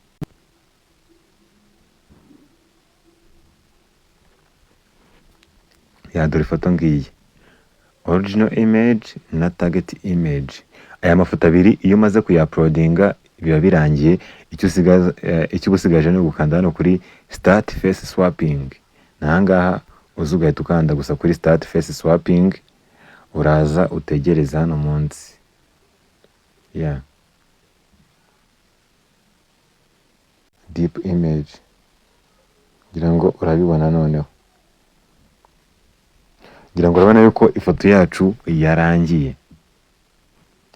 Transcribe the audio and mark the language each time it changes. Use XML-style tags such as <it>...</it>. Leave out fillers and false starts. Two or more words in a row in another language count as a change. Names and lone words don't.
<rw>Dore ifoto ngiyi,</rw> <en>original image</en> <rw>na</rw> <en>target image.</en> <rw>Aya mafoto abiri iyo umaze kuyauploadinga biba birangiye. Icyo usigaje ni ugukanda hano kuri</rw> <en>start face swapping.</en> <rw>Nahangaha uza ugahita ukanda gusa kuri</rw> <en>start face swapping.</en> <rw>Uraza utegereza hano munsi.</rw> <en>Deep image.</en> <rw>Ngira ngo urabibona noneho. Ngira ngo urabona yuko ifoto yacu yarangiye.</rw>